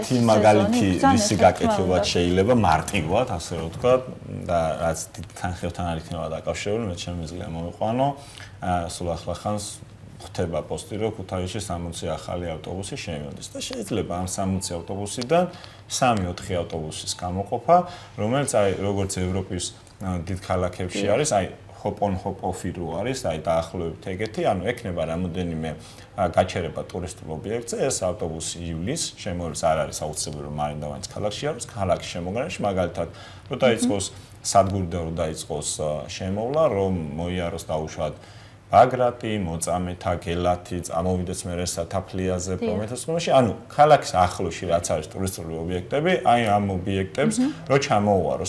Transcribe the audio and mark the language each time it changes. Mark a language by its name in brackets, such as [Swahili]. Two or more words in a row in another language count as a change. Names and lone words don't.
[Georgian] ერთი მაგალითი ვისი გაკეთებად შეიძლება მარტივად, ასე რომ ვთქვა და რაც თანხმებთან არ იქნება დაკავშირებული, მე შემიძლია მოვიყვანო. სულ ახლახანს ხდება პოსტი, რომ ქუთაისში 60 ახალი ავტობუსი შემოდის და შეიძლება ამ 60 ავტობუსიდან 3-4 ავტობუსის გამოყოფა, რომელიც აი როგორც ევროპის დიდ ქალაქებში არის, აი [English] hop-on-hop-off- [Georgian] ი რო არის, აი დაახლოებით ეგეთი, ანუ ექნება რამოდენიმე გაჩერება ტურისტულ ობიექტზე, ეს ავტობუსი ივლის შემოდის, არ არის აუცილებელი რომ მარინდავანის ქალაქში არის, ქალაქის შემოგარენში, მაგალითად, რო დაიწყოს სადგურიდან რო დაიწყოს შემოვლა, რომ მოიაროს დაუშვათ ბაგრატი, მოწამეთა, გელათი, წამოვიდეს მერე სათაფლიაზე, პრომეთესკომში, ანუ ქალაქის ახლოში რაც არის ტურისტული ობიექტები, აი ამ ობიექტებს რო ჩამოუვაროს.